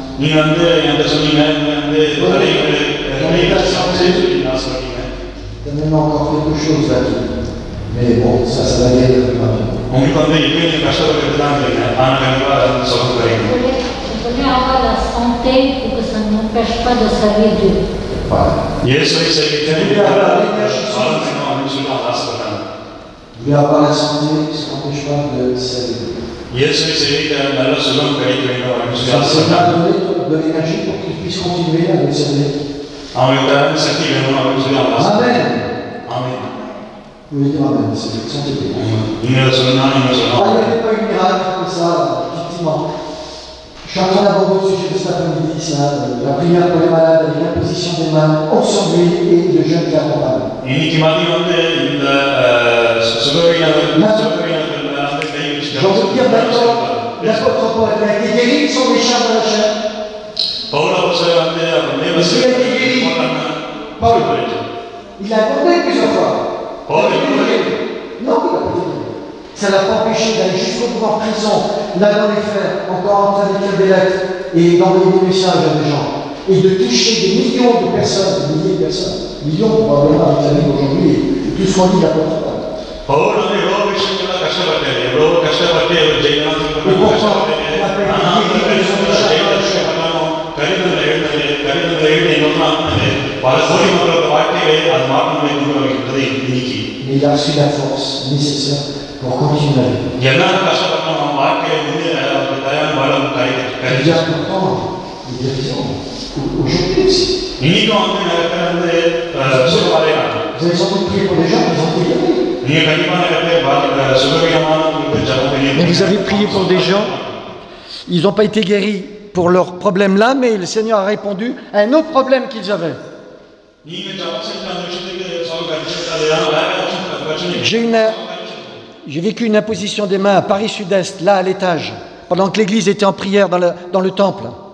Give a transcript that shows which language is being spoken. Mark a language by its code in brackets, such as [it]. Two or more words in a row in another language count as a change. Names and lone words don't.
[fr] Donne-moi encore quelque chose là-dessus. Mais bon, ça va guérir. tenter pour que ça ne m'empêche pas de servir Dieu. Voilà. [ta] இயேசுவை சேவிக்க ஆசைப்பட்டாங்க. [fr] Vous voulez avoir la santé, ça n'empêche pas de servir Dieu. [ta] இயேசுவை சேவிக்க நல்ல சுகம் கிடைக்க வேண்டும் அப்படின்னு சொல்லி [fr] Ça m'a [ta] ஆசைப்பட்டாங்க. [fr] donné de l'énergie pour qu'il puisse continuer à le servir. [ta] அவங்களுக்கு தேவையான சக்தி வேணும் அப்படின்னு சொல்லி அவங்க [fr] Amen. [ta] ஆமென். [fr] Vous voulez dire Amen, c'est santé. [ta] நீங்க சொல்லலாம் நீங்க [fr] Il n'y [ta] சொல்லலாம். [fr] avait pas une miracle comme ça, effectivement. Je suis en train d'aborder le sujet de cet après-midi, ça, la prière pour les malades, avec l'imposition des mains, onction d'huile et le jeûne qui accompagne. [ta] இன்னைக்கு மதியம் வந்து இந்த சுகவீனர்கள் வந்து கை வச்சு [fr] Je veux dire maintenant, l'apôtre Paul a été guéri de son écharpe de la chair. [ta] பவுலோசை வந்து அப்படியே [fr] Paul, il a demandé plusieurs fois. Paul, Non, il a pas été guéri. Ça ne l'a pas empêché d'aller jusqu'au bout en prison, là dans les fers, encore en train d'écrire des lettres et d'envoyer des messages à des gens. Et de toucher des millions de personnes, des milliers de personnes, millions probablement avec la vie d'aujourd'hui, et tout ce qu'on dit l'apôtre Paul. [ta] பவுல் வந்து எவ்வளவு விஷயங்கள்லாம் கஷ்டப்பட்டாரு, எவ்வளவு கஷ்டப்பட்டு ஜெயிலாத்துக்கு கடிதங்களை எழுதி பல கோடி மக்களோட வாழ்க்கையை அது மாற்றங்களை கொண்டு வருகின்றது இன்னைக்கு. [fr] Mais il a reçu la force nécessaire pour continuer la vie. [ta] எல்லாரும் கஷ்டப்பட்டோம் நம்ம வாழ்க்கையை முன்னேற அவருக்கு தயார் வளம் [fr] Il y a pourtant des guérisons, aujourd'hui aussi. [ta] இன்னைக்கும் வந்து நிறைய பேர் வந்து சுகமாலையாங்க. [fr] Vous avez sans doute prié pour des gens qui ont été guéris. [ta] நீங்க கண்டிப்பா நிறைய பேர் சுகவீனமானவங்களுக்கு ஜெபம் பண்ணி. [fr] Mais vous avez prié pour des gens, ils n'ont pas été guéris pour leur problème là, mais le Seigneur a répondu à un autre problème qu'ils avaient. J'ai vécu une imposition des mains à Paris Sud-Est, là à l'étage, pendant que l'église était en prière dans le temple.